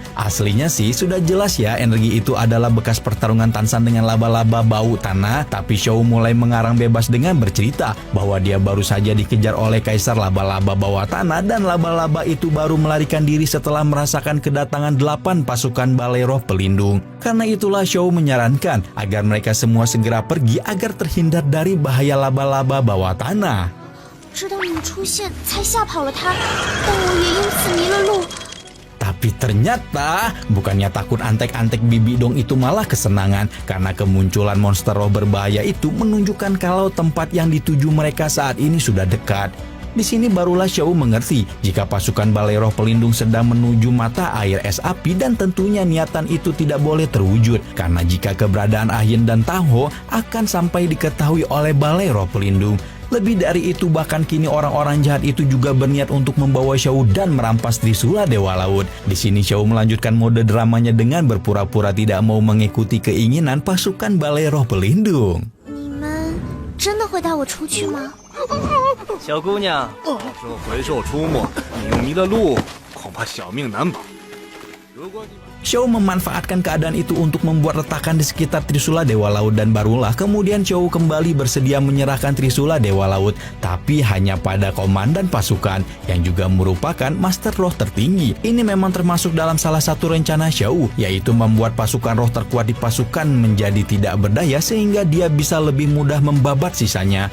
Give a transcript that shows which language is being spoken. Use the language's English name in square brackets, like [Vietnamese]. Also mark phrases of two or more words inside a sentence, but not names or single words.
[Indonesian] Aslinya sih sudah jelas ya, energi itu adalah bekas pertarungan Tansan dengan laba-laba bau tanah, tapi Shou mulai mengarang bebas dengan bercerita bahwa dia baru saja dikejar oleh kaisar laba-laba bawah tanah dan laba-laba itu baru melarikan diri setelah merasakan kedatangan 8 pasukan balai roh pelindung. Karena itulah Shou menyarankan agar mereka semua segera pergi agar terhindar dari bahaya laba-laba bawah tanah. [Chinese] 直到你们出现，才吓跑了他，但我也因此迷了路。 [Indonesian] Tapi ternyata bukannya takut antek-antek bibi dong, itu malah kesenangan karena kemunculan monster roh berbahaya itu menunjukkan kalau tempat yang dituju mereka saat ini sudah dekat. Di sini barulah Shou mengerti jika pasukan balai roh pelindung sedang menuju mata air es api dan tentunya niatan itu tidak boleh terwujud karena jika keberadaan Ahin dan Tangho akan sampai diketahui oleh balai roh pelindung. Lebih dari itu bahkan kini orang-orang jahat itu juga berniat untuk membawa Shou dan merampas Trisula Dewa Laut. Di sini Shou melanjutkan mode dramanya dengan berpura-pura tidak mau mengikuti keinginan pasukan balai roh pelindung. [Chinese] 你们真的会带我出去吗？小姑娘，到时候回兽出没，你又迷了路，恐怕小命难保。如果你 [Indonesian] Shou memanfaatkan keadaan itu untuk membuat retakan di sekitar Trisula Dewa Laut dan barulah kemudian Shou kembali bersedia menyerahkan Trisula Dewa Laut, tapi hanya pada komandan pasukan yang juga merupakan master roh tertinggi. Ini memang termasuk dalam salah satu rencana Shou, yaitu membuat pasukan roh terkuat di pasukan menjadi tidak berdaya sehingga dia bisa lebih mudah membabat sisanya.